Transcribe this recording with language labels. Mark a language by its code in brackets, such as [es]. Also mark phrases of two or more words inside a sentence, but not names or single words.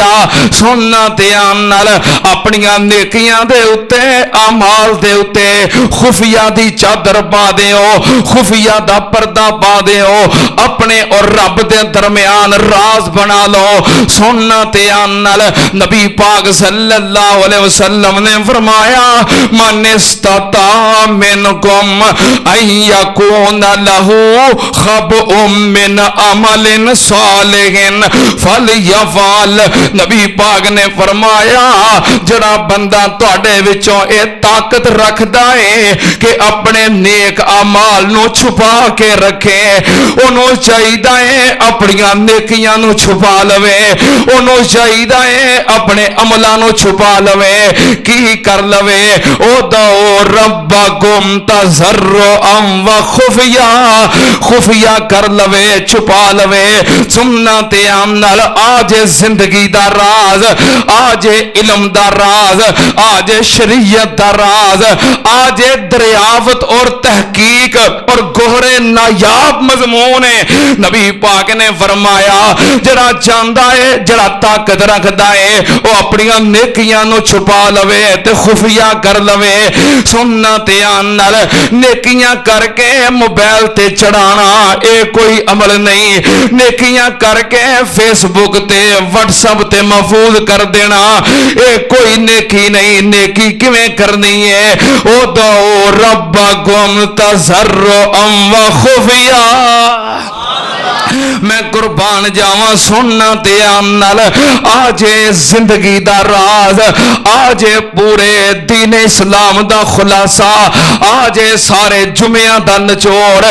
[pa] ਸੁਣਨਾ ਧਿਆਨ ਨਾਲ, ਅਪਣੀਆਂ ਨੇਕੀਆਂ ਦੇ ਉੱਤੇ, ਅਮਾਲ ਦੇ ਉੱਤੇ ਖ਼ੁਫ਼ੀਆ ਦੀ ਚਾਦਰ ਪਾ ਦਿਓ, ਖ਼ੁਫ਼ੀਆ ਦਾ ਪਰਦਾ ਪਾ ਦਿਓ, ਅਪਣੇ ਔਰ ਰੱਬ ਦੇ ਦਰਮਿਆਨ ਰਾਜ਼ ਬਣਾ ਲੋ। ਸੁਣਨਾ ਧਿਆਨ ਨਾਲ, ਨਬੀ ਪਾਕ [ar] صلى الله عليه وسلم [pa] ਨੇ ਫ਼ਰਮਾਇਆ [ar] من استطاع منكم أن يكون له خبء من عمل صالح فليفعل. [pa] ਨਬੀ ਪਾਕ ਨੇ ਫ਼ਰਮਾਇਆ ਜਿਹੜਾ ਬੰਦਾ ਤੁਹਾਡੇ ਵਿਚੋਂ ਏ ਤਾਕਤ ਰੱਖਦਾ ਹੈ ਕਿ ਅਪਣੇ ਨੇਕ ਅਮਾਲ ਨੂੰ ਛੁਪਾ ਕੇ ਰੱਖੇ, ਓਹਨੂੰ ਚਾਹੀਦਾ ਹੈ ਅਪਣੀਆਂ ਨੇਕੀਆਂ ਨੂੰ ਛੁਪਾ ਲਵੇ, ਓਹਨੂੰ ਚਾਹੀਦਾ ਹੈ ਅਪਣੇ ਅਮਲਾਂ ਨੂੰ ਛੁਪਾ ਲਵੇ। ਕੀ ਕਰ ਲਵੇ? [ar] ادعوا ربكم تضرعا وخفية. [pa] ਖ਼ੁਫ਼ੀਆ ਕਰ ਲਵੇ, ਛੁਪਾ ਲਵੇ। ਸੁਣਨਾ ਧਿਆਨ ਨਾਲ, ਅੱਜ ਜ਼ਿੰਦਗੀ ਦਾ ਰਾਜ਼, ਅੱਜ ਇਲਮ ਦਾ ਰਾਜ਼, ਅੱਜ ਸ਼ਰੀਅਤ ਦਾ ਰਾਜ਼, ਅੱਜ ਦਰਿਆਵਤ ਔਰ ਤਹਕੀਕ ਔਰ ਗੋਹਰੇ ਨਾਯਾਬ ਮਜ਼ਮੂਨ ਹੈ। ਨਬੀ ਪਾਕ ਨੇ ਫ਼ਰਮਾਇਆ ਜਿਹੜਾ ਚਾਹਤਾ ਹੈ, ਜਿਹੜਾ ਤਾਕਤ ਰੱਖਤਾ ਹੈ, ਵੋ ਅਪਣੀਆਂ ਨੇਕੀਆਂ ਨੂੰ ਛੁਪਾ ਲਵੇ ਤੇ ਖ਼ੁਫ਼ੀਆ ਕਰ ਲਵੇ। ਸੁਣਨਾ ਧਿਆਨ ਨਾਲ, ਨੇਕੀਆਂ ਕਰਕੇ ਮੋਬਾਇਲ ਤੇ ਚੜ੍ਹਾਉਣਾ ਯੇ ਕੋਈ ਅਮਲ ਨਹੀਂ। ਨੇਕੀਆਂ ਕਰਕੇ ਫੇਸਬੁੱਕ ਤੇ ਵਟਸਐਪ ਤੇ ਮਹਿਫ਼ੂਜ਼ ਕਰ ਦੇਣਾ ਯੇ ਕੋਈ ਨੇਕੀ ਨਹੀਂ। ਨੇਕੀ ਕਿਵੇਂ ਕਰਨੀ ਹੈ? [ar] ادعوا ربكم تضرعا وخفية. [pa] ਮੈਂ ਕੁਰਬਾਨ ਜਾਵਾਂ, ਸੁਣਨਾ ਧਿਆਨ ਨਾਲ, ਅੱਜ ਜ਼ਿੰਦਗੀ ਦਾ ਰਾਜ਼, ਅੱਜ ਪੂਰੇ ਦੀਨ ਇਸਲਾਮ ਦਾ ਖ਼ੁਲਾਸਾ, ਅੱਜ ਸਾਰੇ ਜੁਮਿਆ ਦਾ ਨਿਚੋੜ।